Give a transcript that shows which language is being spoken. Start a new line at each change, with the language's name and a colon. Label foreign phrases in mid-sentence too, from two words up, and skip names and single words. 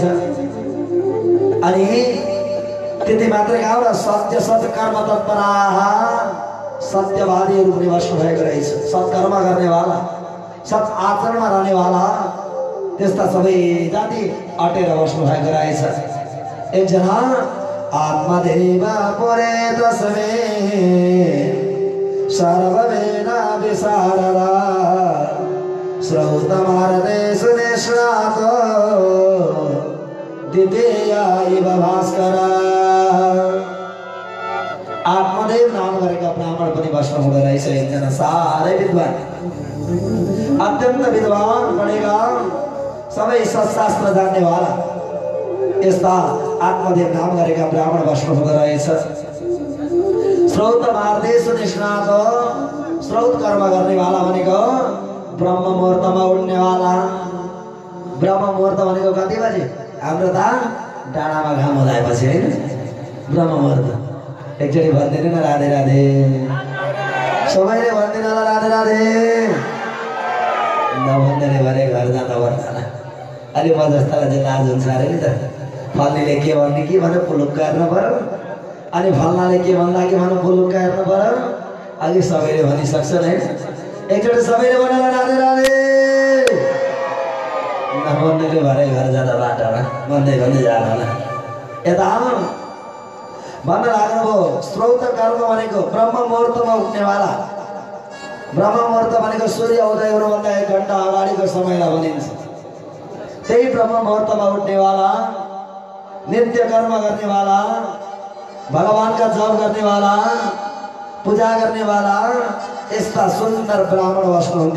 Nepali: अनि त्यति मात्रै गाउँ र
Sanskrit: सत्य सत्कर्म तत्पराः,
Nepali: सत्यवादीहरू पनि बस्नु भएको रहेछ। सत्कर्म गर्नेवाला, सत् आचरणमा रहनेवाला, त्यस्ता सबै जाति अटेर बस्नु भएको रहेछ।
Sanskrit: एकजना आत्मदेव पुरे तस्मै सर्ववेद विशारदा श्रौतमारते सुनिष्णातो द्वितीय इव भास्कर।
Nepali: आत्मदेव नाम गरेका ब्राह्मण पनि बस्नु हुँदो रहेछ। एकजना साह्रै विद्वान, अत्यन्त विद्वान, पढेका, सबै सत्शास्त्र जान्नेवाला, यस्ता आत्मदेव नाम गरेका ब्राह्मण बस्नु हुँदो रहेछ।
Sanskrit: श्रौत मार्देशु निष्णात,
Nepali: श्रौत कर्म गर्नेवाला भनेको ब्रह्म मुहूर्तमा उड्नेवाला। ब्रह्म मुहूर्त भनेको कति बजे? हाम्रो त डाँडामा घाम उदाएपछि होइन, ब्रह्म मुहूर्त। एकचोटि भनिदिनु न राधे राधे, सबैले भनिदिनु होला राधे राधे। नभन्दैले भने घर जाँदा भन्दैन। अलि म जस्तालाई चाहिँ लाज हुन्छ अरे नि त। फल्नेले के भन्ने कि भने पुलुक्क हेर्नु पऱ्यो, अनि फल्नाले के भन्दा कि भने पुलुक्क हेर्नु पऱ्यो। अघि सबैले भनिसक्छन् है। एकचोटि सबैले भन्नु राधे राधे। नभन्दैले भरे घर जाँदा बाटोमा भन्दै भन्दै जानु होला। यता भन्न लाग्नुभयो, श्रौत कर्म भनेको ब्रह्म मुहूर्तमा उठ्नेवाला। ब्रह्म मुहूर्त भनेको सूर्य उदय हुनुभन्दा 1 घण्टा अगाडिको समयलाई भनिन्छ। त्यही ब्रह्म मुहूर्तमा उठ्नेवाला, नित्य कर्म गर्नेवाला, भगवानका जप गर्नेवाला, पूजा गर्नेवाला, यस्ता सुन्दर ब्राह्मण बस्नुहुन्थ्यो।